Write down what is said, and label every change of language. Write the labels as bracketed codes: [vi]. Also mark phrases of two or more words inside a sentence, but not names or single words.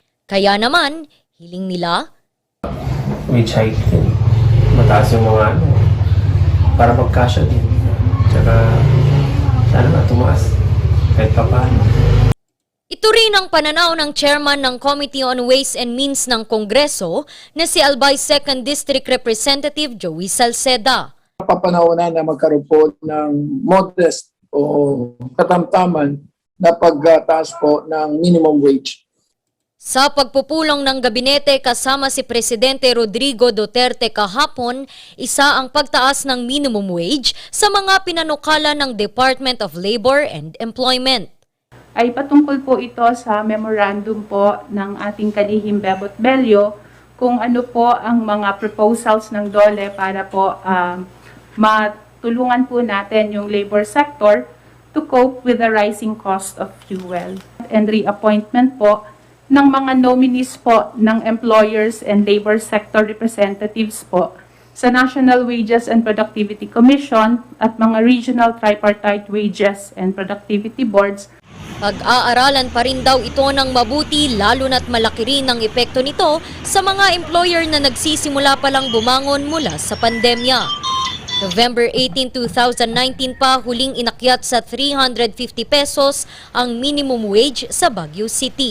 [tl] Kaya naman, hiling nila, [en] Wage hike din. [tl] Mataas yung mga para magkasya din. Tsaka, sana nga tumaas. Kahit pa paano. ito rin ang pananaw ng chairman ng Committee on Ways and Means ng Kongreso na si Albay 2nd District Representative Joey Salceda. Papanahon na magkaroon po ng modest o katamtaman na pagtaas po ng [en] minimum wage. [tl] Sa pagpupulong ng gabinete kasama si Presidente Rodrigo Duterte kahapon, isa ang pagtaas ng [en] minimum wage [tl] sa mga pinanukala ng Department of Labor and Employment. Ay patungkol po ito sa memorandum po ng ating kalihim Bebot Bello kung ano po ang mga proposals ng DOLE para po matulungan po natin yung [en] labor sector to cope with the rising cost of fuel. And reappointment [tl] po ng mga nominees po ng [en] employers and labor sector representatives [tl] po sa National Wages and Productivity Commission at mga regional tripartite wages and productivity boards. Pag-aaralan pa rin daw ito ng mabuti lalo na't malaki rin ang epekto nito sa mga employer na nagsisimula palang bumangon mula sa pandemya. November 18, 2019 pa huling inakyat sa 350 pesos ang [en] minimum wage [tl] sa Baguio City.